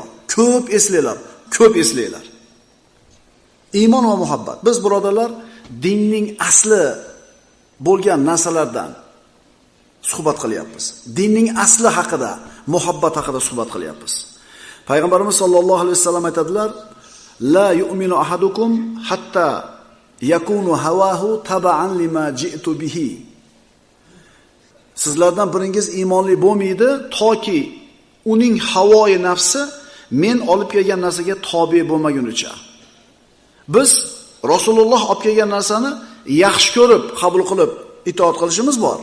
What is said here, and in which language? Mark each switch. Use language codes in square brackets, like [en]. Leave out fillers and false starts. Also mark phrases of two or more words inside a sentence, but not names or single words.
[uz] Ko'p eslanglar, ko'p eslanglar. Iymon va muhabbat. Biz birodarlar, dinning asli bo'lgan narsalardan suhbat qilyapmiz. Dinning asli haqida, muhabbat haqida suhbat qilyapmiz. Payg'ambarimiz [ar] صلى الله عليه وسلم [uz] aytadilar: [ar] "لا يؤمن أحدكم حتى يكون هواه تبعا لما جئت به." [uz] Sizlardan biringiz iymonli bo'lmaydi toki uning havoi nafsi men olib kelgan narsaga tobe bo'lmagunicha. Biz Rasululloh olib kelgan narsani yaxshi ko'rib, qabul qilib itoat qilishimiz bor.